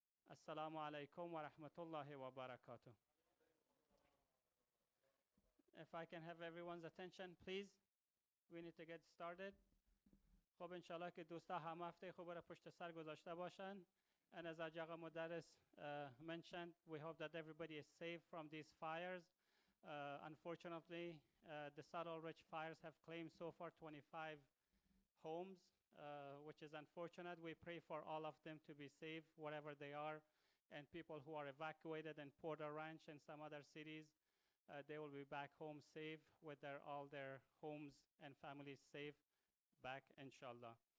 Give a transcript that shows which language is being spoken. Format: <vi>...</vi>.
<ar>السلام علیکم و رحمت الله و barakatuh.</ar> <en>If I can have everyone's attention, please. We need to get started.</en> <fa>خب انشالله که دوستا همه هفته خوب را پشت سر گذاشته باشن.</fa> <en>And as H.I Modarres mentioned, we hope that everybody is safe from these fires. Unfortunately, the Saddle Ridge fires have claimed so far 25 homes, which is unfortunate. We pray for all of them to be safe wherever they are, and people who are evacuated in Porter Ranch and some other cities, they will be back home safe with all their homes and families safe back, inshallah.</en>